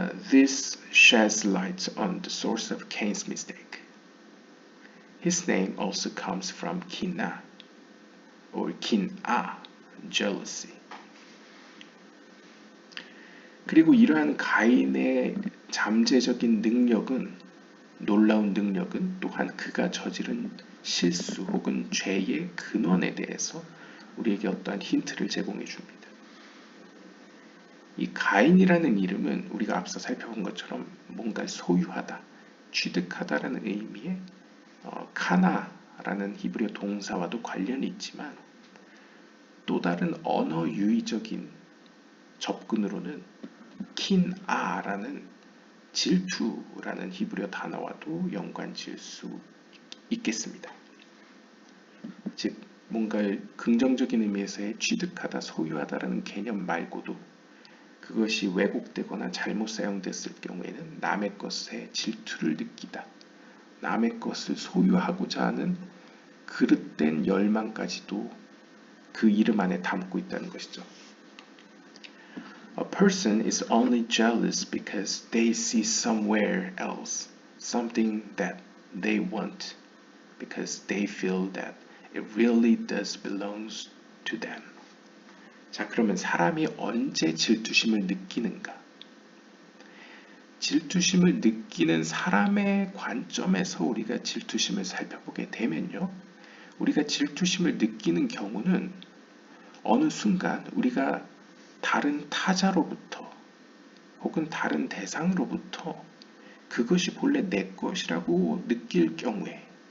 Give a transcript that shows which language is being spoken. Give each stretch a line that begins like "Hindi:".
English: This sheds light on the source of Cain's mistake. His name also comes from kina or kin'a, jealousy.
Korean: 그리고 이러한 가인의 잠재적인 능력은, 놀라운 능력은 또한 그가 저지른 실수 혹은 죄의 근원에 대해서 우리에게 어떠한 힌트를 제공해 줍니다. 이 가인이라는 이름은 우리가 앞서 살펴본 것처럼 뭔가 소유하다, 취득하다라는 의미의 카나라는 히브리어 동사와도 관련이 있지만 또 다른 언어 유의적인 접근으로는 킨아라는 질투라는 히브리어 단어와도 연관 지을 수 있겠습니다. 즉 뭔가 긍정적인 의미에서의 취득하다, 소유하다라는 개념 말고도 그것이 왜곡되거나 잘못 사용됐을 경우에는 남의 것에 질투를 느끼다, 남의 것을 소유하고자 하는 그릇된 열망까지도 그 이름 안에 담고 있다는 것이죠.
English: A person is only jealous because they see somewhere else something that they want because they feel that it really does belong to them.
Korean: 자, 그러면 사람이 언제 질투심을 느끼는가? 질투심을 느끼는 사람의 관점에서 우리가 질투심을 살펴보게 되면요. 우리가 질투심을 느끼는 경우는 어느 순간 우리가 다른 타자로부터 혹은 다른 대상으로부터 그것이 본래 내 것이라고 느낄 경우에